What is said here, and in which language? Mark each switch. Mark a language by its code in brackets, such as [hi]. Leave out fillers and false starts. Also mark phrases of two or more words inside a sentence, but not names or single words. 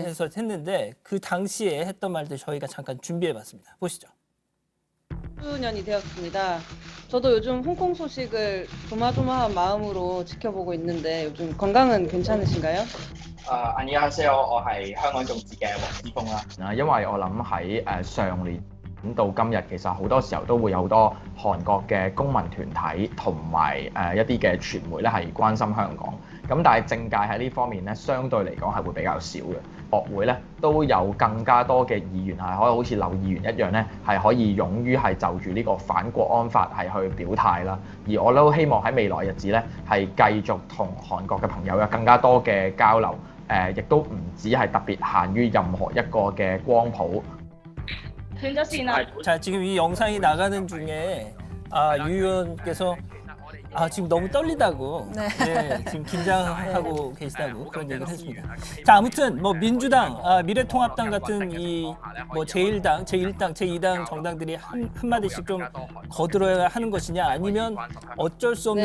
[ko] 해서 했는데 그 당시에 했던 말들 저희가 잠깐 준비해봤습니다. 보시죠. 수년이 되었습니다. 저도 요즘 홍콩 소식을 조마조마한 마음으로 지켜보고 있는데 요즘 건강은 괜찮으신가요? [yue] 안녕하세요，我係香港眾志嘅黃之鋒啦。因為我諗喺上年咁到今日其實好多時候都會有好多韓國嘅公民團體同埋一啲嘅傳媒咧係關心香港。咁但係政界喺呢方面咧，相對嚟講係會比較少嘅。學會咧都有更加多嘅議員係可以好似劉議員一樣咧，係可以勇於係就住呢個反國安法係去表態啦。而我都希望喺未來日子咧係繼續同韓國嘅朋友有更加多嘅交流。亦都唔只係特別限於任何一個嘅光譜。斷咗線啦！ [ko] 자, 지금 이 영상이 나가는 중에 유 의원께서 지금 너무 떨리다고, 네. 네, 지금 긴장하고 계시다고 그런 얘기를 했습니다. 자, 아무튼 뭐 민주당, 미래통합당 같은 이 뭐 제1당, 제1당, 제2당 정당들이 한마디씩 좀 거들어야 하는 것이냐, 아니면 어쩔 수 없는